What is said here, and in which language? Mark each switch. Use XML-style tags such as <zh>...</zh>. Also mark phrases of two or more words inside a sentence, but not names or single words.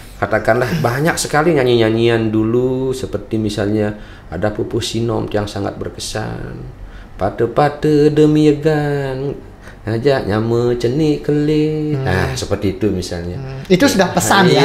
<id>katakanlah banyak sekali nyanyi-nyanyian dulu, seperti misalnya ada Pupuh Sinom yang sangat berkesan.</id> <ban>Pate-pate demi egan ngajak nyama cenik kelih.</ban> <id>Nah, seperti itu misalnya. Itu sudah pesan ya?</id>